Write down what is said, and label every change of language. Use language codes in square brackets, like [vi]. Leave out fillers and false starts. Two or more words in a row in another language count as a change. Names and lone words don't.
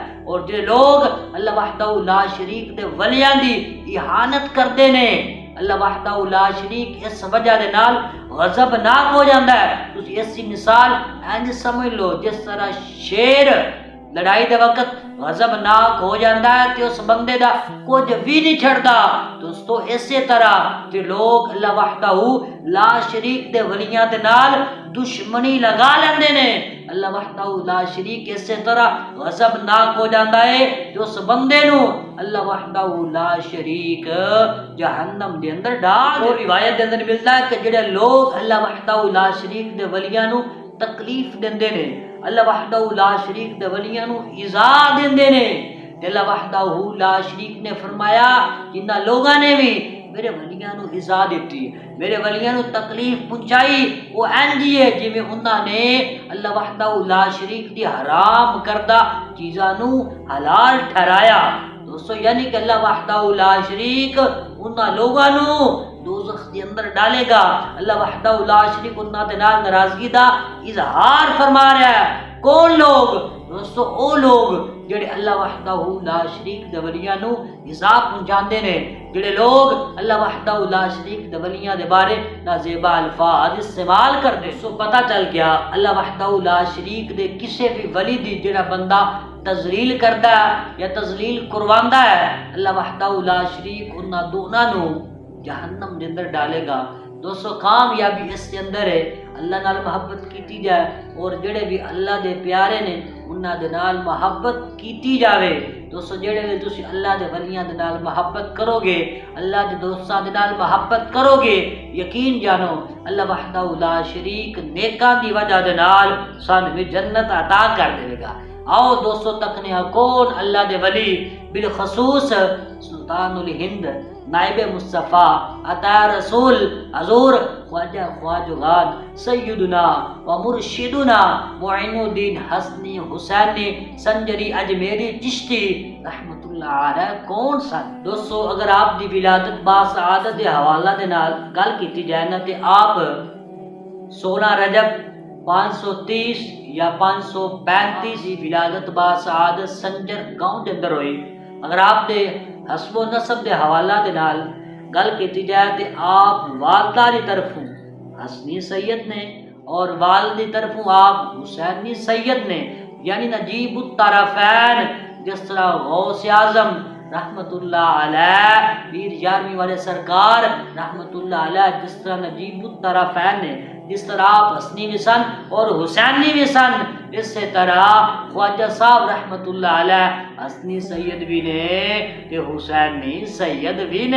[pa] اور جو لوگ اللہ وحدہ لا شریک دے ولیاں دی اہانت کردے نے، اللہ وحدہ لا شریک اس وجہ دے نال غضبناک ہو جاندا ہے. تسی ایسی مثال انج سمجھ لو جس طرح شیر لڑائی دے وقت غضبناک ہو جاندا ہے تے اس بندے دا کچھ بھی نہیں چھڑدا. دوستو اسی طرح تے لوگ اللہ وحدہ لا شریک دے ولیاں دے نال دشمنی لگا لیندے نے. اللہ وحدہ لا شریک اسی طرح غضبناک ہو جاندا ہے تے اس بندے نو اللہ وحدہ لا شریک جہنم دے اندر ڈال. اور روایت دے اندر ملتا ہے کہ جڑے لوگ اللہ وحدہ لا شریک دے ولیاں نو تکلیف دیندے نے، اللہ وحدہ لا شریک دے ولیاں نو ایذا دیندے نے، تے اللہ وحدہ لا شریک نے فرمایا جنہاں لوگاں نے بھی میرے ولیاں نو ایذا دیتی، میرے ولیاں نو تکلیف پہنچائی، وہ انجی ہے جویں انہاں نے اللہ وحدہ لا شریک دی حرام کردہ چیزاں نو حلال ٹھہرایا. دوستو یعنی کہ اللہ وحدہ لا شریک انہاں لوگاں نو دوزخ دے اندر ڈالے گا. اللہ وحدہ لا شریک انہاں دے نال ناراضگی دا اظہار فرما رہا ہے. کون لوگ؟ دوستو او لوگ جڑے اللہ وحدہ لا شریک دے ولیاں نو ایذا پہنچاندے نے، جڑے لوگ اللہ وحدہ لا شریک دے ولیاں دے بارے نازیبا الفاظ استعمال کردے. سو پتہ چل گیا اللہ وحدہ لا شریک دے کسے بھی ولی دی جڑا بندہ تذلیل کردا ہے یا تذلیل کرواندا ہے، اللہ وحدہ لا شریک انہاں دونوں نو جہنم دے اندر ڈالے گا. دوستو کامیابی [ur] اس کے اندر ہے [pa] اللہ نال محبت کیتی جائے، اور جڑے بھی اللہ دے پیارے نے انہاں دے نال محبت کیتی جاوے. دوستو جڑے بھی تسی اللہ دے ولیاں دے نال محبت کرو گے، اللہ دے دوستاں دے نال محبت کرو گے، یقین جانو اللہ وحدہ لا شریک نیکاں دی وجہ دے نال سانوں بھی جنت عطا کر دے گا. آؤ دوستو تکنے کون اللہ دے ولی، بالخصوص سلطان الہند نائب مصطفیٰ عطا رسول حضور خواجہ خواجگان سیدنا و مرشدنا معین الدین حسنی حسینی سنجری اجمیری چشتی رحمت اللہ علیہ کون سن. دوستو اگر آپ دی ولادت باسعادت دے حوالہ دے نال گل کیتی جائے نا تے آپ 16 رجب 530 یا 535 دی ولادت باسعادت سنجر گاؤں دے اندر ہوئی. اگر آپ دے حسب و نسب دے حوالہ دے نال گل کیتی جائے تے آپ والدہ دی طرفوں حسنی سید نے اور والد دی طرفوں آپ حسینی سید نے، یعنی نجیب الطرفین. جس طرح غوث اعظم رحمت اللہ علیہ پیر 11ویں والے سرکار رحمت اللہ علیہ جس طرح نجیب الطرفین نے، جس طرح آپ حسنی بھی سن اور حسینی بھی سن، اسی طرح خواجہ صاحب رحمت اللہ علیہ حسنی سید بھی نے تے حسینی سید بھی نے.